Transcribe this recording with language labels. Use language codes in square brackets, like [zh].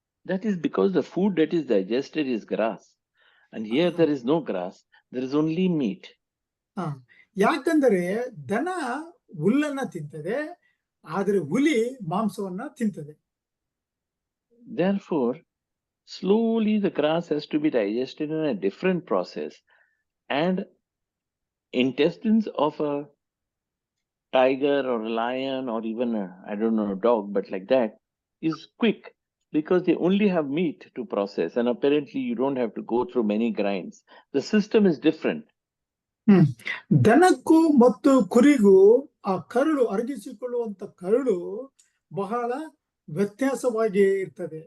[en] That is because the food that is digested is grass, and here there is no grass, there is only meat. [kn] ಯಾಕಂದರೆ ದನ ಹುಲ್ಲನ್ನ ತಿಂತದೆ, ಆದರೆ ಹುಲಿ ಮಾಂಸವನ್ನ ತಿಂತದೆ. [en] Therefore, slowly the grass has to be digested in a different process, and intestines of a tiger or a lion or even a dog, but like that, is quick because they only have meat to process, and apparently you don't have to go through many grinds. The system is different. [kn] ದನಕ್ಕೂ ಮತ್ತು ಕುರಿಗೂ ಆ ಕರುಳು, ಅರಗಿಸಿಕೊಳ್ಳುವಂತ ಕರುಳು ಬಹಳ ವ್ಯತ್ಯಾಸವಾಗಿ ಇರ್ತದೆ.